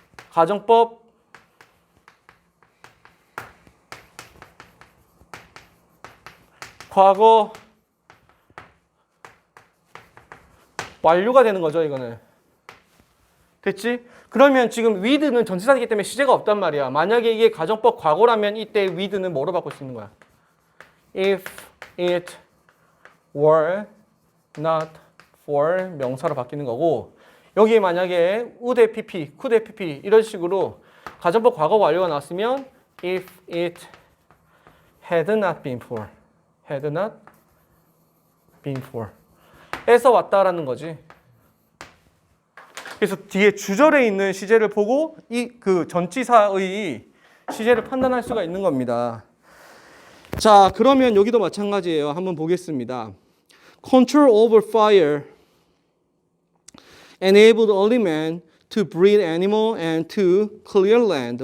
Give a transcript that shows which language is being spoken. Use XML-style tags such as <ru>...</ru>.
<ko>가정법 과거 완료가 되는 거죠, 이거는. 됐지? 그러면 지금 with는 전치사이기 때문에 시제가 없단 말이야. 만약에 이게 가정법 과거라면 이때 with는 뭐로 바꿀 수 있는 거야?</ko> <en>If it were not for</en> <ko>명사로 바뀌는 거고, 여기 만약에 would의 pp, could의 pp 이런 식으로 가정법 과거 완료가 나왔으면</ko> <en>if it had not been for,</en> <ko>had not been for 에서 왔다라는 거지. 그래서 뒤에 주절에 있는 시제를 보고 이 그 전치사의 시제를 판단할 수가 있는 겁니다. 자, 그러면 여기도 마찬가지예요. 한번 보겠습니다.</ko> <en>Control over fire enabled early man to breed animal and to clear land.</en>